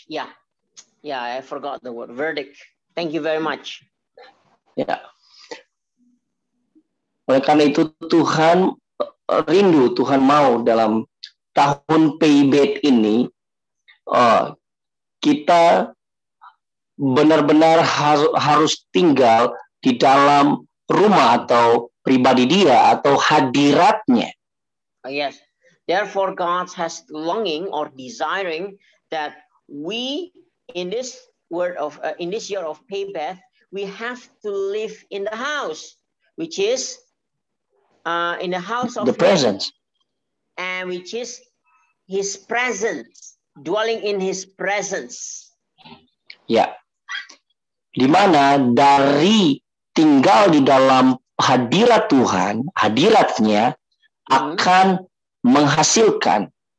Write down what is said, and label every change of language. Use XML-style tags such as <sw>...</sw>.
<en>Yeah, I forgot the word verdict. Thank you very much.</en> <id>Ya. Oleh karena itu Tuhan rindu, Tuhan mau dalam tahun P-Bait ini kita benar-benar harus tinggal di dalam rumah atau pribadi Dia atau hadiratnya.</id> <en>Yes. Therefore, God has longing or desiring that we in this year of P-Beth, we have to live in the house, which is in the house of the presence, and which is His presence, dwelling in His presence.</en> <id>Ya, di mana dari tinggal di dalam hadirat Tuhan, hadiratnya akan menghasilkan</id>